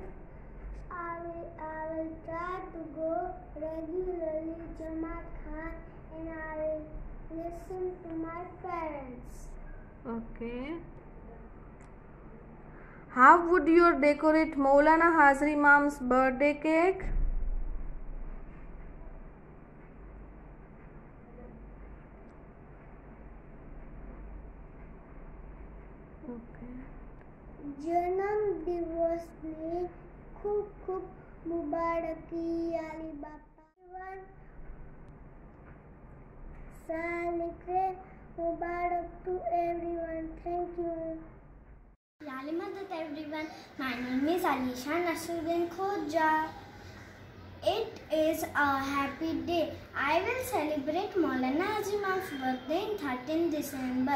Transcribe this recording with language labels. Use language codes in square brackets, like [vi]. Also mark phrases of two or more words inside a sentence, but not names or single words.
[en] I will try to go regularly to Jamaat Khan, and I will listen to my parents. Okay. How would you decorate Maulana Hazar Imam's birthday cake? Okay. [gu] જન્મ દિવસ ને ખૂબ ખૂબ મુબારકી યાલી બાપા સાલિક્રે મુબારક [en] to everyone. Thank you. Yali Madad everyone. My name is Alisha Nasruddin Khoja. It is a happy day. I will celebrate Maulana Hazar Imam's birthday in 13 December.